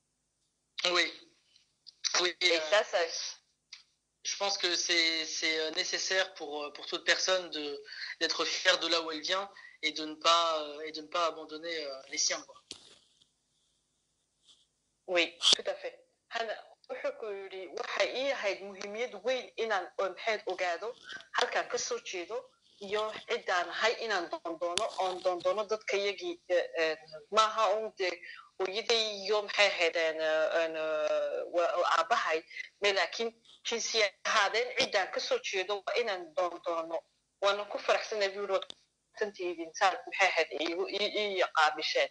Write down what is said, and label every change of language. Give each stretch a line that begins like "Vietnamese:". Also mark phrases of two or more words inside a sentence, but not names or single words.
French: Oui. Oui. Et ça. Je pense que c'est nécessaire pour toute personne d'être fière de là où elle vient et de ne pas abandonner les siens, quoi. Oui, tout à fait.
Somali: Hana wuxuu ku yidhi waxay ii ahayd muhiimiyad weyn inaan maxayd ogaado halkaan ka soo jeedo iyo ciddaan ahay inaan doondoono oon doondoono dadka iyagii maaha un dee hooyaday iyo maxay ahaydeen aabbahay me laakiin jinsi ahaadeen ciddaan ka soo jeedo waa inaan doondoono waana ku faraxsanay buu yidhi waadsantihiin saad maxay ahayd ii qaabisheen